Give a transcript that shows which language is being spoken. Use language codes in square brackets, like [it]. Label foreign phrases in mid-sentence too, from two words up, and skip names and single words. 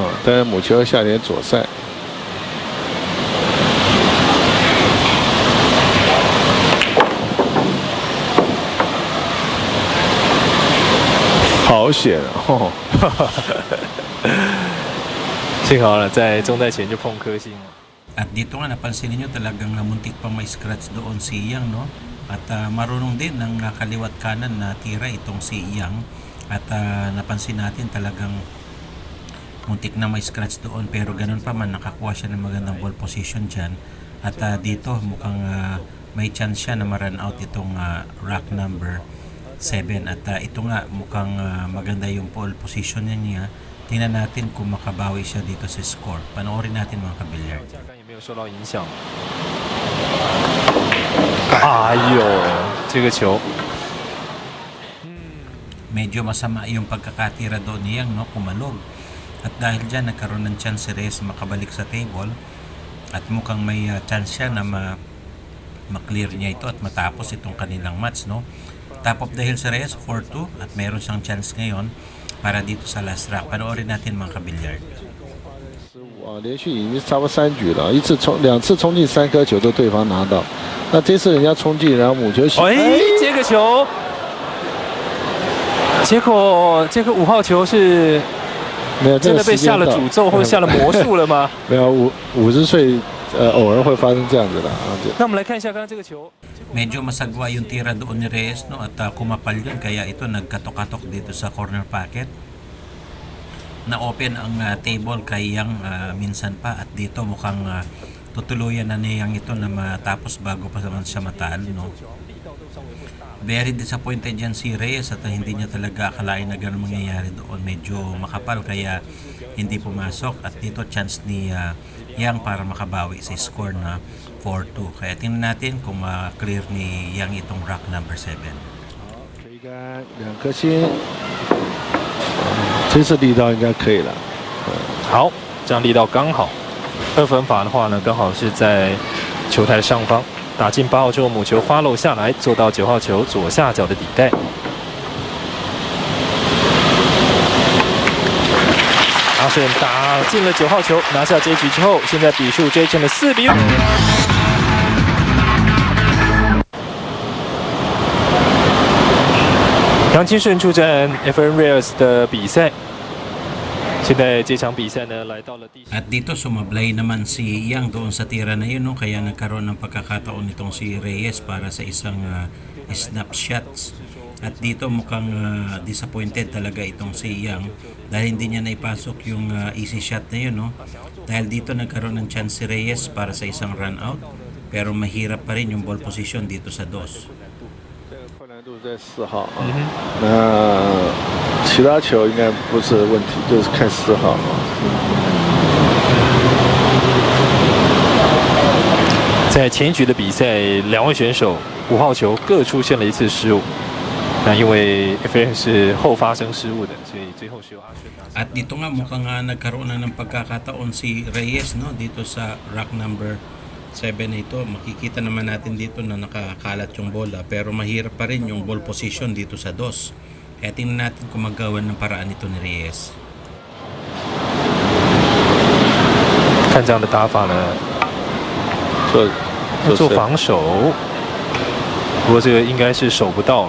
[zh] 但是母球下点左塞。好险哦！幸好了，在中带前就碰颗星了。 [tl] At dito nga napansin niyo talagang namuntik pang may scratch doon si Yang, no? At marunong din ng kaliwat kanan na tira itong si Yang. At napansin natin talagang muntik na may scratch doon pero ganun pa man nakakuha siya ng magandang [en] ball position [tl] dyan. At dito mukhang may chance siya na ma- [en] run out [tl] itong [en] rack number [tl] 7. At ito nga mukhang maganda yung [en] ball position [tl] niya. Tingnan natin kung makabawi siya dito sa score. Panoorin natin mga kabilyar. [zh] 也没有受到影响。哎呦，这个球， [tl] Medyo masama yung pagkakatira doon niyang, no, kumalog. At dahil dyan nagkaroon ng chance si Reyes makabalik sa table. At mukhang may chance siya na ma-clear niya ito at matapos itong kanilang match, no. [en] Top of the hill [tl] si Reyes 4-2 at meron siyang chance ngayon para dito sa [en] last rock. [tl] Panoorin natin mga kabilyar. [zh] 连续已经差不多3局了，2次冲进3颗球都对方拿到，那这次人家冲进，然后母球洗，这个球，结果这个5号球是没有真的被下了诅咒或者下了魔术了吗？没有，50岁偶尔会发生这样子的啊。那我们来看一下刚刚这个球。 [tl] Medyo masagwa yung tira doon ni Reyes, no, at kumapal yun kaya ito nagkatok-katok dito sa corner pocket. Na-open ang table kay Yang minsan pa at dito mukhang tutuluyan na niyang ito na matapos bago pa naman siya matalo, no. [en] Very disappointed [tl] yan si Reyes at hindi niya talaga akalain na gano'n mangyayari doon. Medyo makapal kaya hindi pumasok at dito chance ni Yang para makabawi sa score na 4-2. Kaya tingnan natin kung ma-clear ni Yang itong [en] rack number [tl] 7. [zh] 推杆2颗星，这次力道应该可以了。好，这样力道刚好。2分法的话呢，刚好是在球台的上方，打进8号之后，母球发漏下来，做到9号球左下角的底袋。阿顺打进了9号球，拿下这一局之后，现在比数追成了4比5。杨金顺出战 Efren Reyes 的比赛。现在这场比赛呢，来到了第。 [tl] At dito sumablay naman si Yang doon sa tira na yun, no? Kaya nagkaroon ng pagkakataon nitong si Reyes para sa isang snapshots. At dito mukhang disappointed talaga itong si Yang dahil hindi niya naipasok yung [en] easy shot [tl] na yun, no? Dahil dito nagkaroon ng chance si Reyes para sa isang [en] run out, [tl] pero mahirap pa rin yung [en] ball position [tl] dito sa dos. [zh] 困难度在4号啊，那其他球应该不是问题，就是看4号啊。在前一局的比赛，两位选手5号球各出现了一次失误。那因为 FAN 是后发生失误的，所以最后是由阿顺拿下。 [tl] At dito nga mukhang nagkaroon na ng pagkakataon si Reyes, no, dito sa [en] rack number [tl] 7 na ito. Makikita naman natin dito na nakakalat yung bola, pero mahirap pa rin yung [en] ball position [tl] dito sa dos. Kaya tingnan natin kung magawa ng paraan ito ni Reyes. [zh] 看这样的打法呢，做防守，不过这个应该是守不到。